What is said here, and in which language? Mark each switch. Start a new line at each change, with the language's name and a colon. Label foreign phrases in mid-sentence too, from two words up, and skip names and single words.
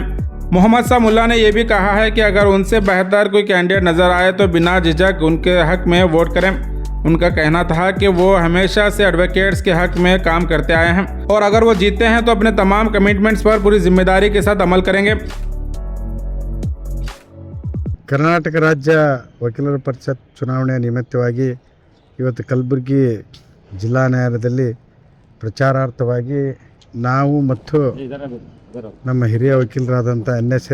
Hindi: मोहम्मद शाह मुल्ला ने यह भी कहा है कि अगर उनसे बेहतर कोई कैंडिडेट नज़र आए तो बिना झिझक उनके हक में वोट करें। उनका कहना था कि वो हमेशा से एडवोकेट्स के हक में काम करते आए हैं और अगर वो जीतते हैं तो अपने तमाम कमिटमेंट्स पर पूरी जिम्मेदारी के साथ अमल करेंगे।
Kannada: ಕರ್ನಾಟಕ ರಾಜ್ಯ ವಕೀಲರ ಪರಿಷತ್ ಚುನಾವಣೆ ನಿಮಿತ್ತವಾಗಿ ಇವತ್ತು ಕಲಬುರಗಿ ಜಿಲ್ಲಾ ನ್ಯಾಯಾಲಯದಲ್ಲಿ ಪ್ರಚಾರಾರ್ಥವಾಗಿ ನಾವು ಮತ್ತು ನಮ್ಮ ಹಿರಿಯ ವಕೀಲರಾದಂಥ ಎನ್.ಎಸ್.